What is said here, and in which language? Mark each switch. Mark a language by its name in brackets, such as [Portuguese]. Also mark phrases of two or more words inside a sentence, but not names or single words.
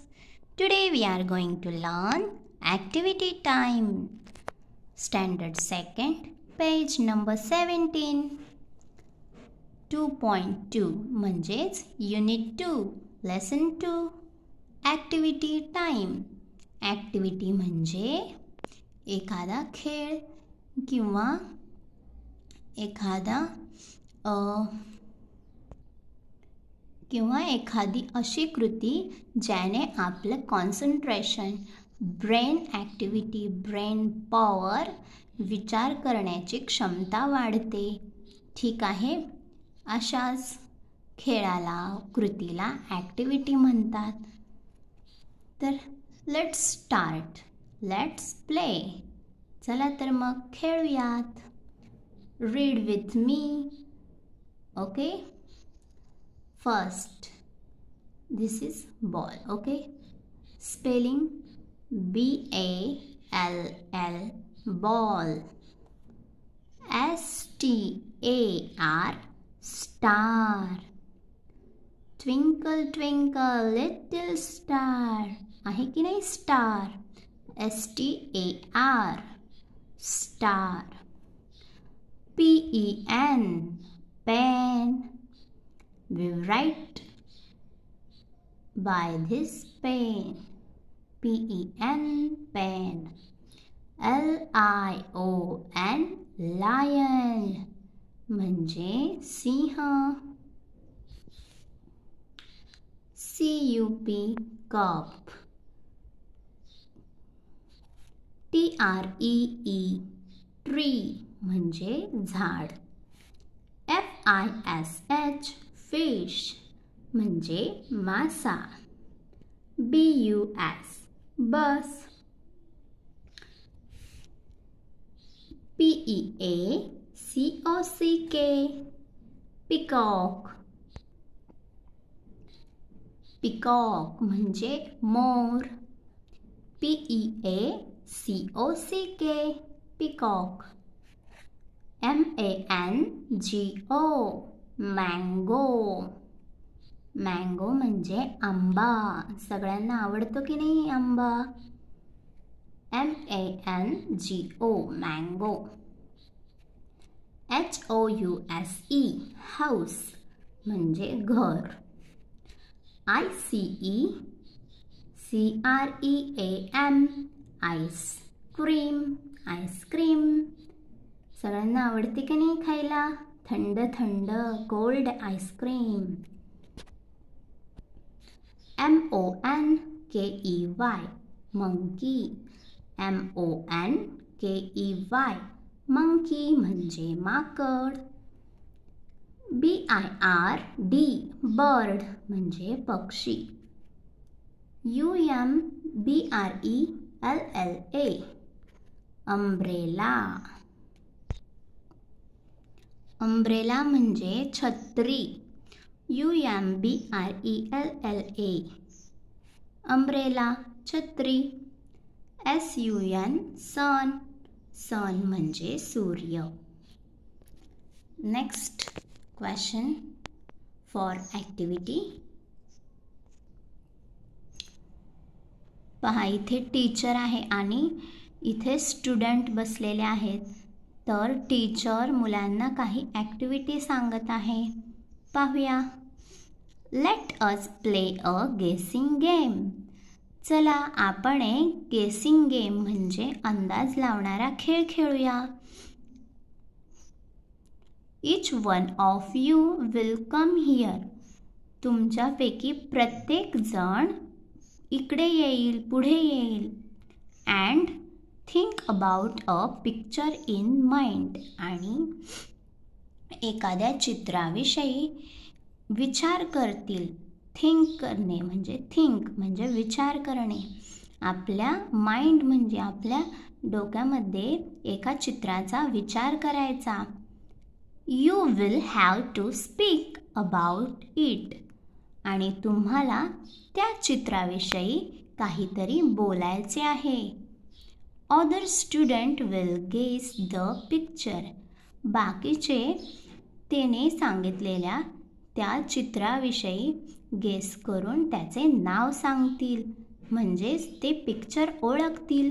[English] Today we are going to learn activity time. Standard 2nd, page number 17. 2.2 म्हणजेच Unit 2, Lesson 2. Activity time. [Marathi] Activity म्हणजे एखादा खेळ किंवा एखादी अशी कृती ज्याने आपलं कॉन्सन्ट्रेशन, [English] brain activity, brain power, [Marathi] विचार करण्याची क्षमता वाढते. ठीक आहे, अशाच खेळाला, कृतीला ॲक्टिव्हिटी म्हणतात. [English] तर let's start, let's play. [Marathi] चला तर मग खेळूयात. [English] read with me. ओके. First, this is ball, okay? Spelling B-A-L-L, ball. S-T-A-R, star. Twinkle, twinkle, little star. [Marathi] आहे की नाही [English] star? S-T-A-R, star. P-E-N, pen. We write by this pen. P-E-N, pen. L-I-O-N, lion. [Marathi] म्हणजे सिंह. [English] C-U-P, cup. T-R-E-E, tree. [Marathi] म्हणजे झाड. [English] F-I-S-H, fish [Marathi] म्हणजे मासा. [English] B-U-S, bus. P-E-A-C-O-C-K, peacock. [Marathi] peacock म्हणजे मोर. [English] P-E-A-C-O-C-K, peacock. M-A-N-G-O, mango. [Marathi] मँगो म्हणजे आंबा. सगळ्यांना आवडतो की नाही आंबा? [English] M-A-N-G-O, मँगो. H-O-U-S-E, [Marathi] हाऊस म्हणजे घर. [English] I-C-E-C-R-E-A-M, आईस्क्रीम. [Marathi] आईस्क्रीम सगळ्यांना आवडते की नाही खायला? थंड थंड कोल्ड आईस्क्रीम. [English] M-O-N-K-E-Y, मंकी. M-O-N-K-E-Y, मंकी [Marathi] म्हणजे माकड. [English] B-I-R-D, बर्ड [Marathi] म्हणजे पक्षी. [English] U-M-B-R-E-L-L-A, अम्ब्रेला. [Marathi] अम्ब्रेला म्हणजे छत्री. [English] U-M-B-R-E-L-L-A, [Marathi] अम्ब्रेला छत्री. [English] S-U-N, सन. सन [Marathi] म्हणजे सूर्य. [English] next question for activity. [Marathi] पहा, इथे टीचर आहे आणि इथे स्टुडंट बसलेले आहेत. तर टीचर मुलांना काही ॲक्टिव्हिटी सांगत आहे. पाहूया. [English] let us play a guessing game. [Marathi] चला आपण एक [English] guessing game [Marathi] म्हणजे अंदाज लावणारा खेळ खेळूया. [English] each one of you will come here. [Marathi] तुमच्यापैकी प्रत्येक जण इकडे येईल, पुढे येईल. [English] and think about a picture in mind. [Marathi] आणि एखाद्या चित्राविषयी विचार करतील. थिंक करणे म्हणजे थिंक म्हणजे विचार करणे. आपल्या माइंड म्हणजे आपल्या डोक्यामध्ये एका चित्राचा विचार करायचा. [English] you will have to speak about it. [Marathi] आणि तुम्हाला त्या चित्राविषयी काहीतरी बोलायचे आहे. [English] other student will guess the picture. [Marathi] बाकीचे त्याने सांगितलेल्या त्या चित्राविषयी गेस करून त्याचे नाव सांगतील, म्हणजेच ते पिक्चर ओळखतील.